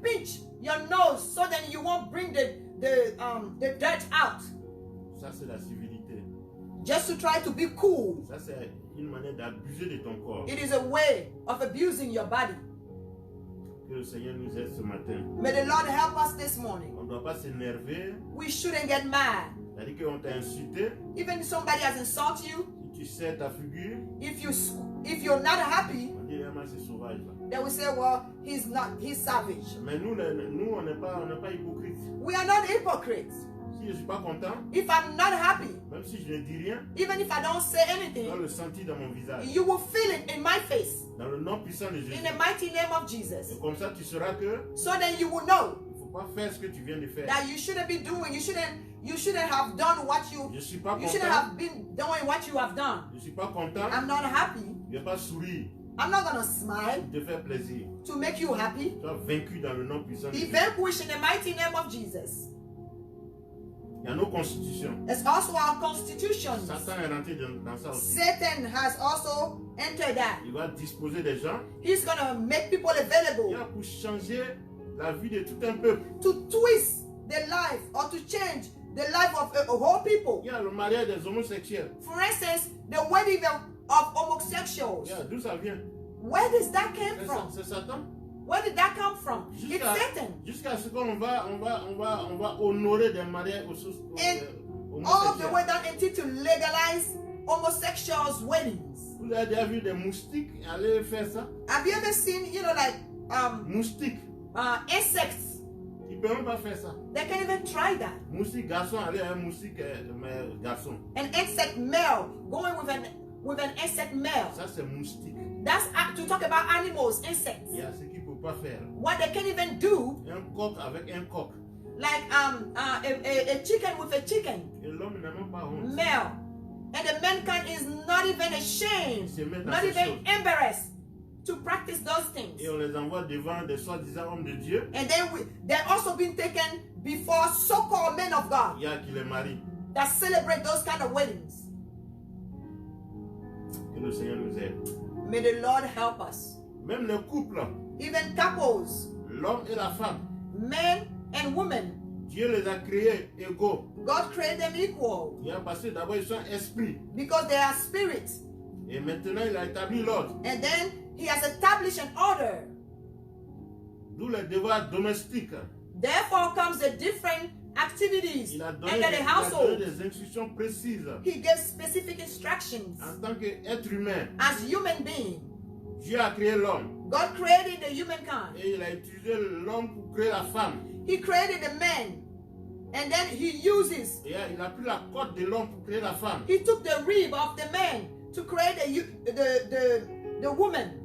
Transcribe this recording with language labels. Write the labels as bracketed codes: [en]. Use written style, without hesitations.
[en] pinch your nose so that you won't bring the dirt out. [fr] Ça c'est la civilité. [en] Just to try to be cool. [fr] Ça c'est une manière d'abuser de ton corps. [en] It is a way of abusing your body. [fr] Que le Seigneur nous aide ce matin. [en] May the Lord help us this morning. [fr] On ne doit pas s'énerver. [en] We shouldn't get mad. [fr] C'est-à-dire qu'on t'a insulté, [en] Even if somebody has insulted you, [fr] si tu sais ta figure, [en] if you're not happy, [fr] on dit vraiment c'est sauvage là. [en] they will say, well, he's savage. [fr] Mais nous on n'est pas hypocrites. [en] We are not hypocrites. [fr] Si je ne suis pas content, [en] If I'm not happy, [fr] même si je ne dis rien, [en] even if I don't say [fr] je dois [en] anything, [fr] le sentir dans mon visage. [en] you will feel it in my face. [fr] Dans le nom puissant de Jésus. [en] In the mighty name of Jesus. [fr] Et comme ça, tu sauras que [en] So then you will know [fr] il ne faut pas faire ce que tu viens de faire. [en] that you shouldn't be doing, you shouldn't have done what [fr] Je ne suis pas [en] you shouldn't have been doing what you have done. [fr] Je ne suis pas content. [en] I'm not happy. [fr] Je ne vais pas sourire [en] I'm not gonna smile [fr] pour te faire plaisir. [en] to make you happy. [fr] Tu es vaincu dans le nom puissant de [en] Be [fr] Jésus. [en] vanquished in the mighty name of Jesus. [fr] Il y a nos constitutions. [en] It's also our constitutions. [fr] Satan est rentré dans ça aussi. [en] Satan has also entered that. [fr] Il va disposer des gens. [en] He's gonna make people [fr] Il [en] available [fr] y a pour changer la vie de tout un peuple. [en] to twist the life or to change the life of a whole people. [fr] Il y a le mariage des homosexuels. [en] For instance, the wedding of homosexuals. [fr] Il y a d'où ça vient? [en] Where does that come from? [fr] C'est Satan. [en] Where did that come from? It's Satan. [fr] Jusqu'à ce qu'on va honorer des mariages [en] All the way [fr] homosexuels. [en] down until to legalize homosexuals' weddings. [fr] Vous avez déjà vu des moustiques aller faire ça? [en] Have you ever seen, like [fr] Moustiques. [en] insects? [fr] Ils ne peuvent même pas faire ça. [en] They can't even try that. [fr] Moustique garçon, aller à un moustique garçon. [en] An insect male going with an insect male. [fr] Ça, c'est moustique. [en] That's to talk about animals, insects. [fr] Il y a ce qu'il ne peut pas faire. [en] What they can't even do, [fr] Un coq avec un coq. [en] like a chicken with a chicken, [fr] Et l'homme n'a même pas honte. [en] male. And the mankind is not even ashamed, [fr] Se met dans [en] not [fr] ces [en] even [fr] choses. [en] embarrassed to practice those things. [fr] Et on les envoie devant des soi-disant hommes de Dieu. [en] And then they're also being taken before so-called men of God [fr] Il y a qui les marient. [en] that celebrate those kind of weddings. [fr] Que le Seigneur nous aide. [en] May the Lord help us. [fr] Même les couples, [en] Even couples, [fr] l'homme et la femme, [en] men and women, [fr] Dieu les a créés égaux. [en] God created them equal [fr] Il a passé d'abord ils sont esprits. [en] because they are spirits. [fr] Et maintenant il a établi l'ordre. [en] And then He has established an order. [fr] D'où les devoirs domestiques. [en] Therefore comes the different activities [fr] Il a donné, [en] under the household. [fr] des instructions précises. [en] He gives specific instructions [fr] En tant qu'être humain, [en] as human being. [fr] Dieu a créé l'homme. [en] God created the humankind. [fr] Et il a utilisé l'homme pour créer la femme. [en] He created the man. And then He uses, [fr] Et il a pris la côte de l'homme pour créer la femme. [en] He took the rib of the man to create the woman.